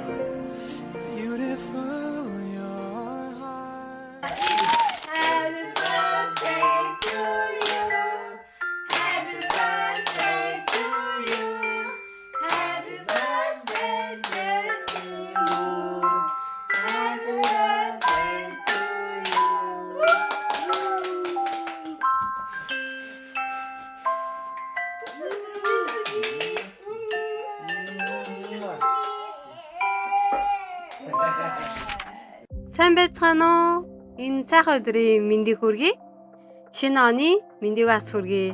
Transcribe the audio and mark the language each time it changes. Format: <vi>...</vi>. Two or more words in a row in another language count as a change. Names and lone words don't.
<en>Beautiful, your heart. Happy birthday to you. Happy birthday to you. Happy birthday to you. Happy birthday to</en> <mn>Сайн байцгаана уу? Энэ сайхан өдрийн мэндийг хүргэе. Шинэ оны мэндийг бас хүргэе.</mn>